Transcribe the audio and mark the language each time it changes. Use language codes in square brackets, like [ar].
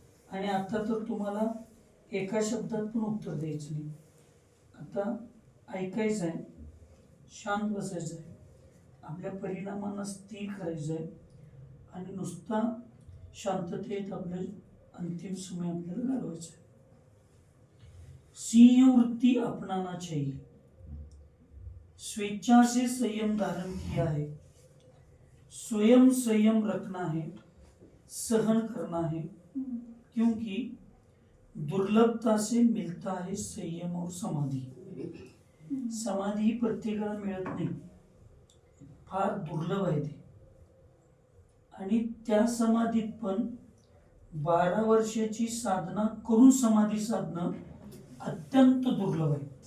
[mr] आणि आता तर तुम्हाला एका शब्दात पण उत्तर द्यायचं नाही. आता ऐकायचं आहे, शांत बसायचं आहे, आपल्या परिणामांना स्थिर करायचं आहे आणि नुसता शांततेत आपलं अंतिम समय आपल्याला घालवायचं आहे. [hi] सिंह वृत्ति अपनाना चाहिए, स्वेच्छा से संयम धारण किया है, स्वयं संयम रखना है, सहन करना है, क्योंकि दुर्लभता से मिलता है संयम और समाधि. [mr] समाधी प्रत्येकाला मिळत नाही, फार दुर्लभ आहे ते. आणि त्या समाधीत पण 12 वर्षाची साधना करून समाधी साधणं अत्यंत दुर्लभ आहे.